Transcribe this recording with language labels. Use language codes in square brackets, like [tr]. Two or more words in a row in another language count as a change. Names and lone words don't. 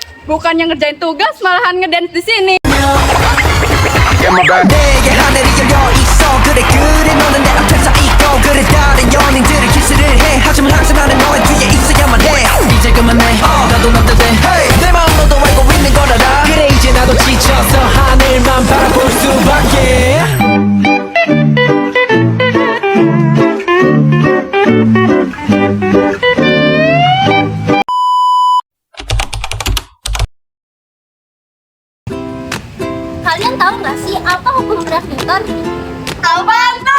[id] bukannya ngerjain tugas malahan ngedance di sini. [ko] 내게 하늘이 열려 있어 그래 너는 내 앞에 서 있고 그래 다른 연인들을 키스를 해 하지만 항상 나는 너의 뒤에 있어야만 해 이제 그만해 나도 남자대 내 마음 너도 알고 있는 걸 알아 그래 이제 나도 지쳐서 하늘만 바라볼 수밖에 [id] Kalian tahu nggak sih apa hukum gerak Newton? Apaan tuh?